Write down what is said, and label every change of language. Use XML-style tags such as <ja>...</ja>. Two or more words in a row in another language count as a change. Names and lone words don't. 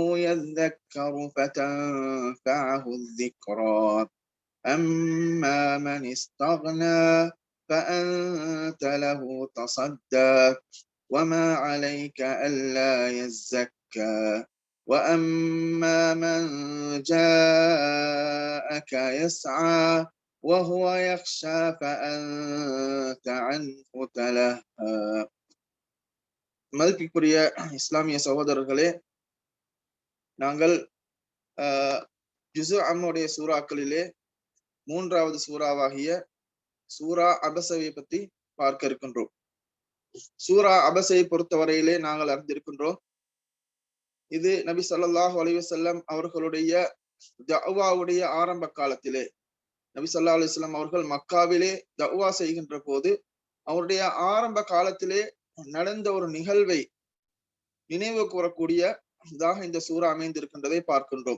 <ar>يذكر فتنفعه الذكرى أما من استغنى فأنت له تصدى وما عليك ألا يزكى وأما من جاءك يسعى وهو يخشى فأنت عنه تلهى.</ar> <ta>மதிப்பிற்குரிய இஸ்லாமிய சகோதரர்களே, நாங்கள் ஜுஸு அம்முடைய சூறாக்களிலே மூன்றாவது சூறாவாகிய சூரா அபஸவை பற்றி பார்க்க இருக்கின்றோம். சூரா அபஸை பொறுத்தவரையிலே நாங்கள் அறிந்திருக்கின்றோம், இது நபி</ta> <ar>صلى الله عليه وسلم</ar> <ta>அவர்களுடைய தஅவாவுடைய ஆரம்ப காலத்திலே, நபி</ta> <ar>صلى الله عليه وسلم</ar> <ta>அவர்கள் மக்காவிலே தஅவா செய்கின்ற போது அவருடைய ஆரம்ப காலத்திலே நடந்த ஒரு நிகழ்வை நினைவு கூறக்கூடிய இதாக இந்த சூரா அமைந்திருக்கின்றதை பார்க்கின்றோம்.</ta>